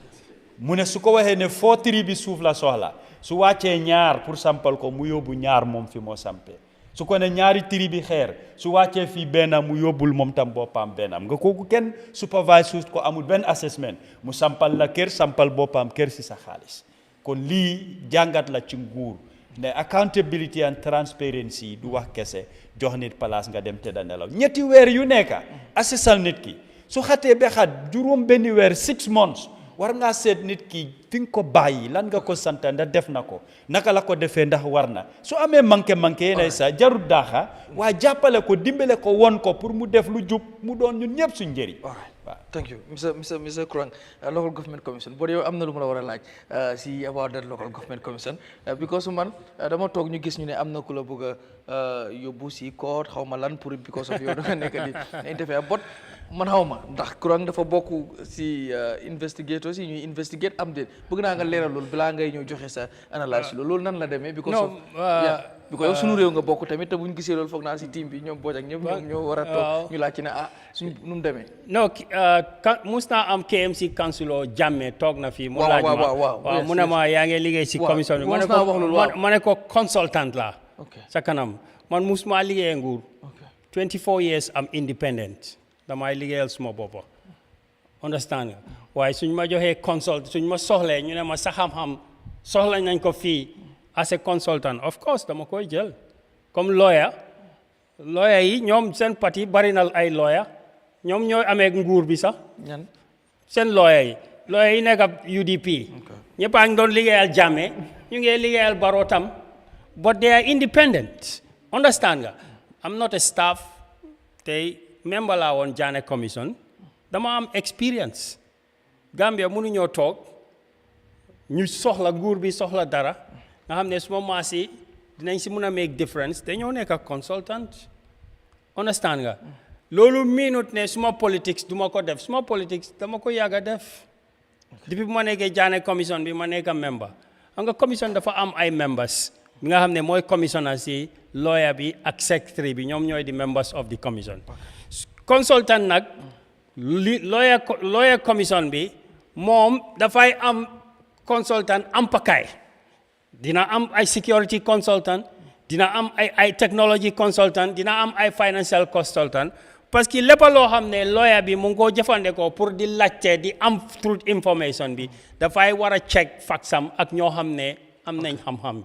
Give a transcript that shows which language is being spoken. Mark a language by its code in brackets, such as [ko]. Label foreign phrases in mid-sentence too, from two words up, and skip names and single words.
[wo] mu ne su ko waxee ne foo tri bi suuf la soxla su wàccee ñaar pour sampal ko mu yóbbu ñaar moom fi moo sampee su ko ne ñaari tri bi xeer su wàccee fii benn mu yóbbul moom tam boppam bennam nga kooku kenn supervise ko amul benn assessment mu sampal la kër sampal boppam kër si sa xaalis kon lii jàngat la ci nguur ne [en] accountability and transparency [wo] du wax kese jox nit place nga dem tëdda nelaw ñetti weer yu nekka assessal nit ki su xatee ba xat juróom benn weer [en] 6 months [wo] war ngaa seet nit ki fi nga ko bàyyi lan nga ko sant ndax def na ko naka la ko defee ndax war na su amee manqué yeneen sa jarut daaxa waaye jàppale ko dimbale ko won ko pour mu def lu jub mu doon ñun ñëpp suñ njëriñ. [en] waaw thank you Mr. [wo] Kurang local government commission boo yow am na lu ma la war a laaj si [en] about that local government commission [wo] because man dama toog ñu gis ñu ne am na ku la bëgg a yóbbu si court xaw ma lan pour [en] because of [wo] yow da nga nekk di interfere but man xaw ma ndax Kurang dafa bokk si investigators yi ñuy investigate am de bëgg naa nga leeral loolu balaa ngay ñëw joxe sa analyse loolu nan la demee [en] because of because [wo] yow sunu réew nga bokk tamit te buñ gisee loolu foog naa si team bi ñoom booj ak ñëpp ñoom ñoo war a toog ñu laaj ci ne suñ nu mu demee non mus naa am KMC councilor Jammeh toog na fii mu laaj ma waaw mu ne ma yaa ngi liggéey si commission bi ma ne ko consultant la sa kanam man mus maa liggéeyee nguur [en] 24 years [wo] am independent damay liggéeyal suma boppa understand nga waaye suñ ma joxee consult suñ ma soxlee ñu ne ma sa xam-xam soxla nañ ko fii [en] as a consultant of course [wo] dama koy jël comme lawyer yi ñoom seen parti bari na ay lawyer ñoom ñooy amee nguur bi sax seen lawyer yi nekk UDP ñëpp a ngi doon liggéeyal Jammeh ñu ngi liggéeyal Barrow tam [en] but they are independent [wo] understand nga [en] I'm not a staff [wo] tey member laa woon Jammeh commission dama am experience Gambia mënuñoo toog ñu soxla nguur bi soxla dara nga xam ne suma maas yi dinañ si mën a [en] make difference [wo] dañoo nekk ak consultant understand nga loolu miinut ne suma politics duma ko def suma politics dama ko yàgg a def depuis bu ma nekkee Jammeh commission bi ma nekk member xam nga commission dafa am ay members bi nga xam ne mooy commissioner si lawyer bi ak secretary bi ñoom ñooy di [en] members of the commission [wo] consultant nag lawyer commission bi moom dafay am consultant am pakaay dina am ay [en] security consultant [wo] dina am ay [en] technology consultant [wo] dina am ay [en] financial consultant [fr] parce que [wo] lépp loo xam ne lawyer bi mu ngi koo jëfandikoo pour di laajte di am [en] truth information [wo] bi dafay war a check faxam ak ñoo xam ne am nañ xam-xam bi.